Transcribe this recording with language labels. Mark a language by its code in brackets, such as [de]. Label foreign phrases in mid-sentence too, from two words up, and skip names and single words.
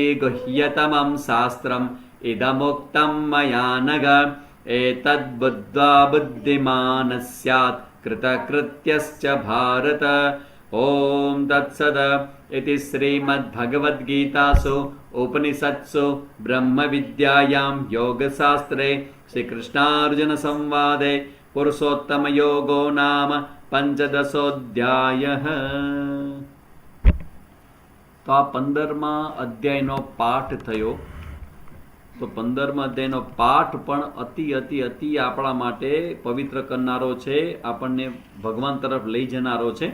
[sa] गुह्यतमं शास्त्रम् इदमुक्तं मया नघ एतद्बुद्ध्वा बुद्धिमान् स्यात् कृतकृत्यश्च भारत ॐ तत्सद इति श्रीमद्भगवद्गीतासु उपनिषत्सु ब्रह्मविद्यायां योगशास्त्रे श्रीकृष्णार्जुनसंवादे पुरुषोत्तमयोगो नाम [gu] 15 તો આ 15મા અધ્યાયનો પાઠ થયો. તો 15મા અધ્યાયનો પાઠ પણ અતિ અતિ અતિ આપણા માટે પવિત્ર કરનારો છે, આપણને ભગવાન તરફ લઈ જનારો છે.